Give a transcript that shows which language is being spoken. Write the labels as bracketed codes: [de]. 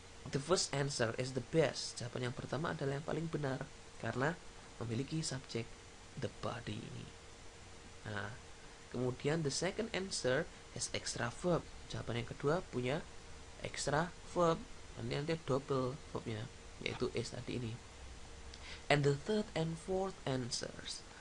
[en] The first answer is the best. [id] Jawaban yang pertama adalah yang paling benar karena memiliki subjek the body ini. Nah, kemudian [en] the second answer has extra verb. [id] Jawaban yang kedua punya extra verb. Nanti double verbnya yaitu is tadi ini. [en] And the third and fourth answers.